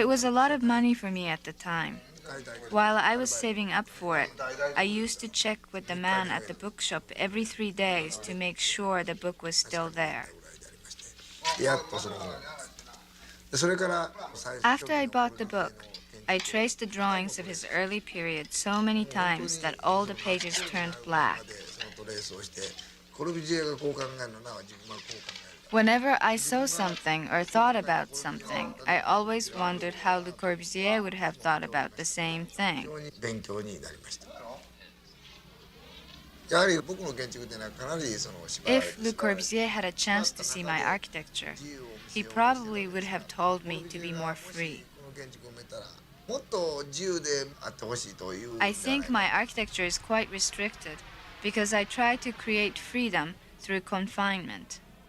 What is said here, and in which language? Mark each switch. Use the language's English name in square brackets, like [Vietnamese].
[English] It was a lot of money for me at the time. While I was saving up for it, I used to check with the man at the bookshop every 3 days to make sure the book was still there. [Japanese] やっとそのでそれから最初 [English] After I bought the book, I traced the drawings of his early period so many times that all the pages turned black. [Japanese] そのトレースをしてコルビジエがこう考えるのな自分はこう考える [English] Whenever I saw something or thought about something, I always wondered how Le Corbusier would have thought about the same [Japanese] 非 [English] thing. [Japanese] 常に勉強になりましたやはり僕の建築っていうのはかなりその縛られ [English] If Le Corbusier had a chance to see my architecture, he probably would have told me to be more free. [Japanese] この建築を見たらもっと自由であってほしいという [English] I think my architecture is quite restricted, because I tried to create freedom through confinement.